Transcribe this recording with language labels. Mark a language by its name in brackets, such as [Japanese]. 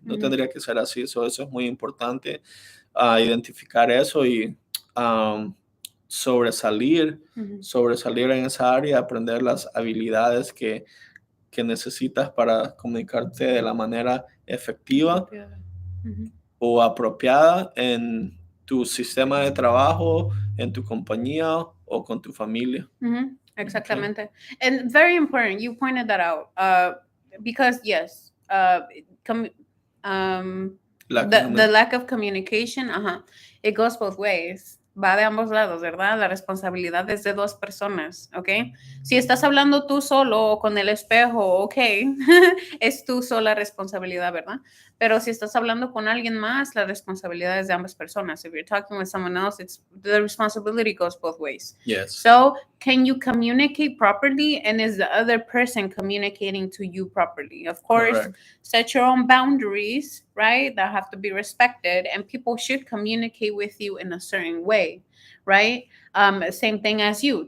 [Spanish] No tendría que ser así. Eso es muy importante, identificar eso y sobresalir en esa área, aprender las habilidades que necesitas para comunicarte de la manera efectiva o apropiada en tu sistema de trabajo, en tu compañía o con tu familia. Exactamente. Okay. [English] And very important, you pointed that out. Because yes, the lack of communication, it goes both ways. [Spanish] Va de ambos lados, ¿verdad? La responsabilidad es de dos personas, ¿ok? Si estás hablando tú solo o con el espejo, ok, es tu sola responsabilidad, ¿verdad? Pero si estás hablando con alguien más, la responsabilidad es de ambas personas. [English] If you're talking with someone else, the responsibility goes both ways. Yes. So, can you communicate properly? And is the other person communicating to you properly? Of course, correct. Set your own boundaries, right? That have to be respected. And people should communicate with you in a certain way, right? Same thing as you.